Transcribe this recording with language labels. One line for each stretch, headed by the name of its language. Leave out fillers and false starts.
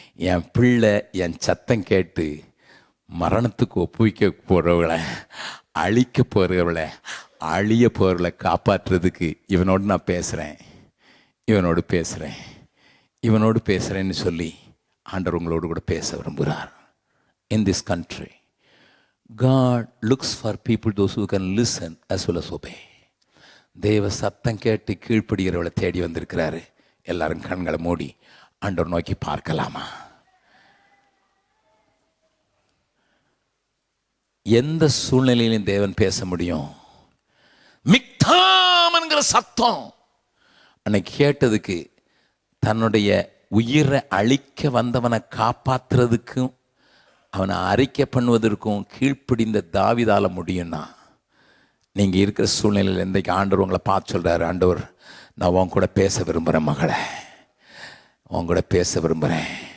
Tamil: என் பிள்ளை என் சத்தம் கேட்டு மரணத்துக்கு ஒப்புவிக்க போகிறவளை, அழிக்க போகிறவளை, அழிய போகிறவளை காப்பாற்றுறதுக்கு இவனோடு நான் பேசுகிறேன், இவனோடு பேசுகிறேன், இவனோடு பேசுகிறேன்னு சொல்லி ஆண்டவர் உங்களோடு கூட பேச விரும்புகிறார்.
English: In this country, God looks for people, those who can listen as well as obey.
Tamil: தேவ சத்தம் கேட்டு கீழ்ப்படுகிறவளை தேடி வந்திருக்கிறாரு. எல்லாரும் கண்களை மூடி ஆண்டவர் நோக்கி பார்க்கலாமா? எந்த சூழ்நிலையிலும் தேவன் பேச முடியும். மிக்தாம் என்கிற சத்தம் அன்னைக்கு கேட்டதுக்கு தன்னுடைய உயிரை அழிக்க வந்தவனை காப்பாற்றுறதுக்கும் அவனை அறிக்கை பண்ணுவதற்கும் கீழ்ப்பிடிந்த தாவீதால முடியும்னா, நீங்கள் இருக்கிற சூழ்நிலையில் இன்றைக்கு ஆண்டவர் உங்களை பார்த்து சொல்கிறாரு, ஆண்டவர் நான் உன் கூட பேச விரும்புகிறேன் மகளே, உன் கூட பேச விரும்புகிறேன்.